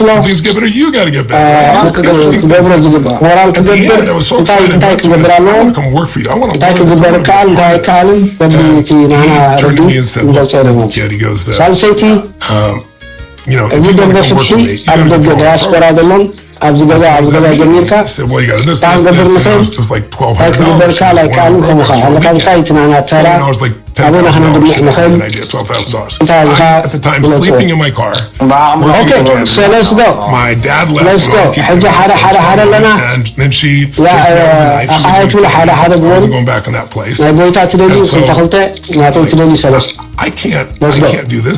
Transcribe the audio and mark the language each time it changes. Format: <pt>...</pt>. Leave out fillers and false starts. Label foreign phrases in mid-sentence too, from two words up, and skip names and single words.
<en>For things to get better, you gotta get better. At the end, I was so excited. I want to come work for you. I want to learn this. He turned to me and said, look, kid, he goes, you know, if you want to come work for me, you gotta go through</en> <ti>Diaspora አይደለም ኣብዚ ገዛ ጀሚርካ</ti> <en>it was like $1,200.</en> <ar>أبونا إحنا نقول نخيل.</ar> <en>At the time, sleeping in my car. Okay, so let's go. My dad left. Let's go. And then she wasn't going back in that place. I can't do this.</en>